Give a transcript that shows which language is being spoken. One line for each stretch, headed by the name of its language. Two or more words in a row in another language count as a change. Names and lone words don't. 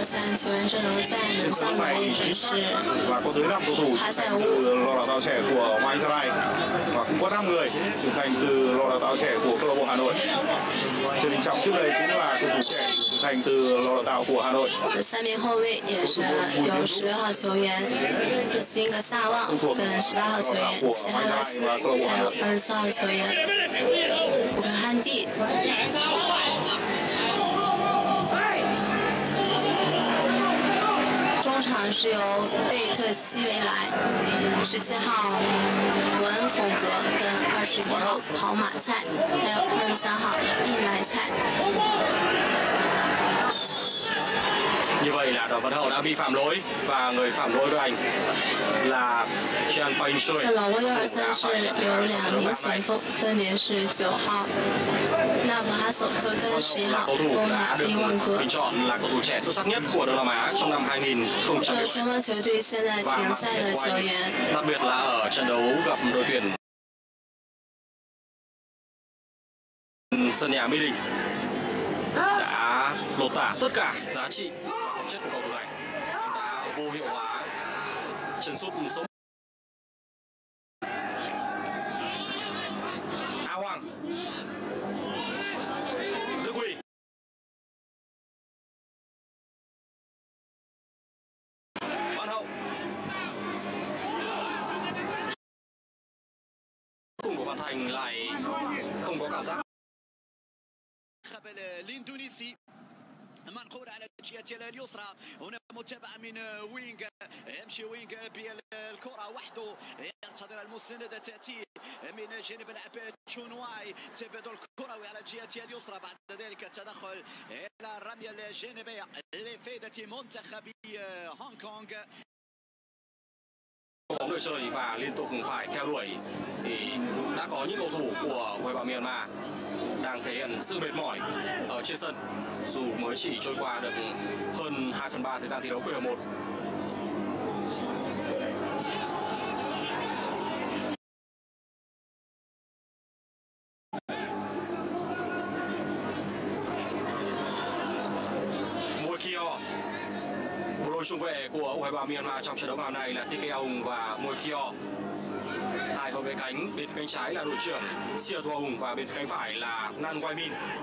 Chinese: 看球员阵容在门将的位置是
Vietnamese: và có tới 5 cầu thủ trưởng thành từ lò đào tạo trẻ của Mai Gia Lai và cũng có 5 người trưởng thành từ lò đào tạo trẻ của câu lạc bộ Hà Nội. Trần Đình Trọng trước đây cũng là cầu thủ trẻ trưởng thành từ lò đào tạo của Hà Nội.
Chinese: 3 名后卫也是有16号球员辛格萨旺跟18号球员西哈拉斯，还有24号球员布克汉蒂。中场是由贝特西维莱、17号伯恩孔格跟21号跑马菜，还有23号印莱菜。
Vietnamese: Như vậy là Đoàn Văn Hậu đã bị phạm lỗi và người phạm lỗi với anh là Jean Pain Sui.
Chinese: 老挝123是有2名前锋，分别是9号纳普哈索克跟11号丰马林旺格。
Vietnamese: Bình chọn là cầu thủ trẻ xuất sắc nhất của Đông Nam Á trong năm 2017.
Chinese: 这是双方球队现在停赛的球员，
Vietnamese: đặc biệt là ở trận đấu gặp đội tuyển sân nhà Mỹ Đình đã lột tả tất cả giá trị và phẩm chất của cầu thủ này, đã vô hiệu hóa chân sút số. A Hoàng, Đức Huy, Văn Hậu. Cùng của Văn Thành lại không có cảm giác.
Arabic: الاندونيسي منقول على الجهه اليسرى، هنا متابعه من وينغ، يمشي وينغ بالكره وحده ينتظر المسانده تاتي من جانب اللاعب تشونواي، تبادل كروي على الجهه اليسرى، بعد ذلك التدخل الى الرميه الجانبيه لفائده منتخب هونغ كونغ.
Vietnamese: Bóng đội chơi và liên tục phải theo đuổi thì đã có những cầu thủ của U23 Myanmar đang thể hiện sự mệt mỏi ở trên sân dù mới chỉ trôi qua được hơn 2/3 thời gian thi đấu của hiệp 1. Môi kia bộ đôi trung vệ của U23 Myanmar trong trận đấu ngày hôm nay là TK Aung và Môi Kyo. Hai hậu vệ cánh, bên phía cánh trái là đội trưởng Sia Thua Hùng và bên phía cánh phải là Nan Wai Min.